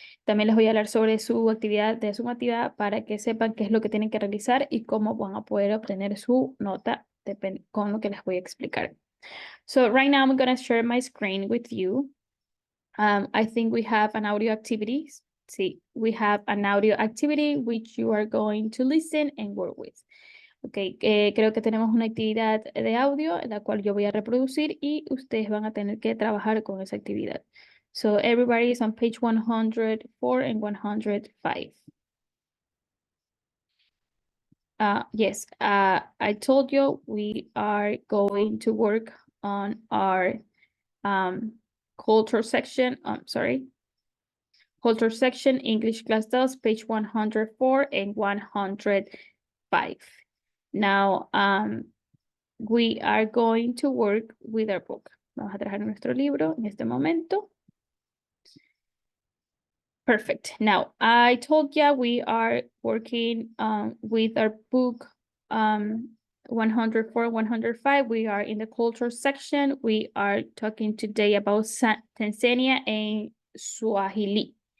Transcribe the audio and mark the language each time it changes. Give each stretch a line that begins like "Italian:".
Spanish: También les voy a hablar sobre su actividad de Sumativa para que sepan qué es lo que tienen que realizar y cómo van a poder obtener su nota con lo que les voy a explicar.
English: So right now I'm going to share my screen with you. I think we have an audio activity. See, we have an audio activity which you are going to listen and work with.
Spanish: Ok, creo que tenemos una actividad de audio la cual yo voy a reproducir y ustedes van a tener que trabajar con esa actividad.
English: So everybody is on page 104 and 105. Yes, I told you we are going to work on our culture section. Culture section, English class 2, page 104 and 105. Now, we are going to work with our book.
Spanish: Vamos a trabajar nuestro libro en este momento.
English: Perfect. Now, I told you we are working with our book 104, 105. We are in the culture section. We are talking today about Tanzania and Swahili.